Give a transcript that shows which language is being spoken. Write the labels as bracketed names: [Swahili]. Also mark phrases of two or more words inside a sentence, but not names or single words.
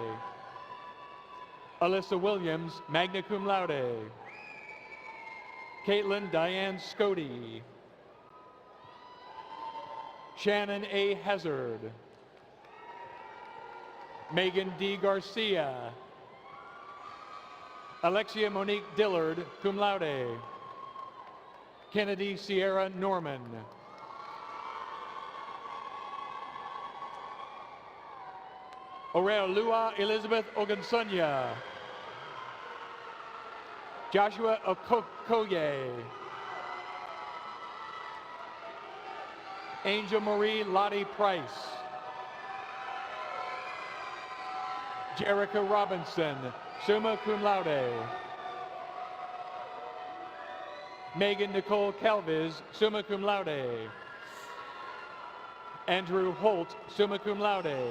[English] Alyssa Williams, [Latin] magna cum laude. [English] Caitlin Diane Scody. Shannon A. Hazard. Megan D. Garcia. Alexia Monique Dillard, [Latin] cum laude. [English] Kennedy Sierra Norman. Aurelia Elizabeth Ogunsonya. Joshua Okoye. Angel Marie Lottie Price. Jerica Robinson, [Latin] summa cum laude. [English] Megan Nicole Calviz, [Latin] summa cum laude. [English] Andrew Holt, [Latin] summa cum laude.